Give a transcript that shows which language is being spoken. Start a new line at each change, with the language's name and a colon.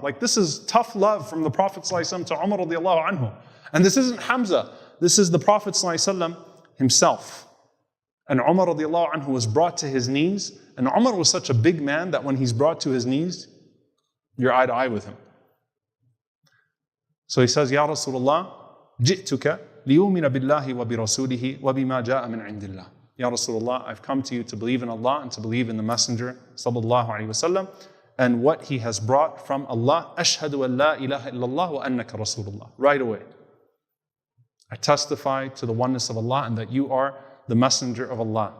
English: Like, this is tough love from the Prophet ﷺ to Umar radiallahu anhu. And this isn't Hamza. This is the Prophet ﷺ himself. And Umar radiallahu anhu was brought to his knees And Umar was such a big man that when he's brought to his knees, you're eye to eye with him. So he says,
Arabic: Ya Rasulullah, جئتك ليؤمن بالله وبرسوله وبما جاء من عند الله.
English: Ya Rasulullah, I've come to you to believe in Allah and to believe in the Messenger sallallahu alaihi wasallam and what he has brought from Allah.
Arabic: Ashhadu an la ilaha illallah wa annaka Rasulullah.
English: Right away. I testify to the oneness of Allah and that you are the Messenger of Allah.